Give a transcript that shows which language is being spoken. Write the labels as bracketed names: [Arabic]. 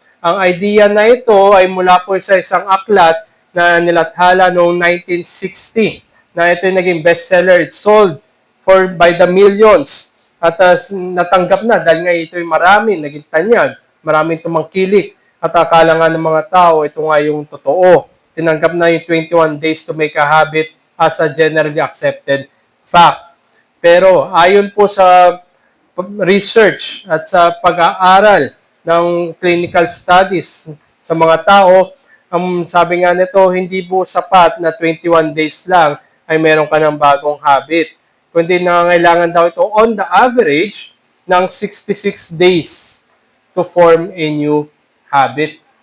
[Filipino] Ang idea na ito ay mula po sa isang aklat na nilathala noong 1960 na ito yung naging bestseller. [English] It's sold by the millions. [Filipino] At natanggap na dahil nga ito yung marami, naging tanyag, maraming tumangkilik. At akala nga ng mga tao, ito nga yung totoo. Tinanggap na yung [English] 21 days to make a habit as a generally accepted fact. [Filipino] Pero ayon po sa research at sa pag-aaral ng clinical studies sa mga tao, sabi nga nito, hindi po sapat na 21 days lang ay meron ka ng bagong habit. Kundi nangangailangan daw ito [English] on the average ng 66 days to form a new habit.